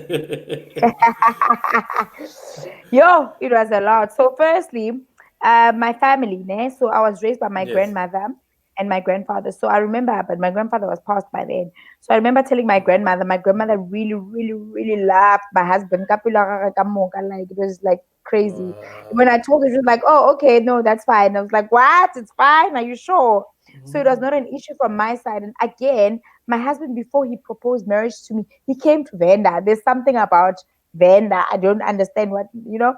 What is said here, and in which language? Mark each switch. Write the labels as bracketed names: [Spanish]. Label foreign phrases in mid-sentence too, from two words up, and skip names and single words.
[English] Yo, it was a lot. So, firstly, my family, ne? So I was raised by my Yes. grandmother and my grandfather. So I remember, but my grandfather was passed by then. So I remember telling my grandmother really, really, really loved my husband. [Northern Sotho] Kapila ga ka moka, [English] like it was like crazy. When I told her, she was like, "Oh, okay, no, that's fine." I was like, "What? It's fine? Are you sure?" So it was not an issue from my side. And again, my husband, before he proposed marriage to me, he came to Venda. There's something about Venda. I don't understand what.